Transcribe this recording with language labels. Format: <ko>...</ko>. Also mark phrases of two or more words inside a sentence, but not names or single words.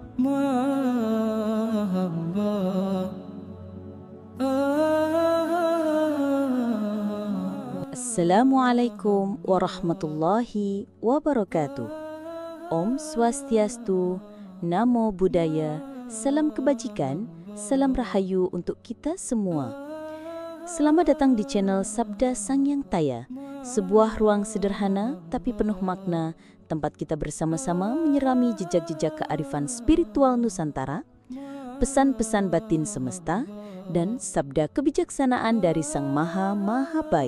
<ar>السلام عليكم ورحمة الله وبركاته.</ar> <sa>Om Swastiastu,</sa> <pi>Namo Buddhaya,</pi> <id>salam kebajikan, salam rahayu untuk kita semua. Selamat datang di channel Sabda Sang Yang Taya, sebuah ruang sederhana tapi penuh makna, tempat kita bersama-sama menyelami jejak-jejak kearifan spiritual Nusantara, pesan-pesan batin semesta, dan sabda kebijaksanaan dari Sang Maha Baik.</id>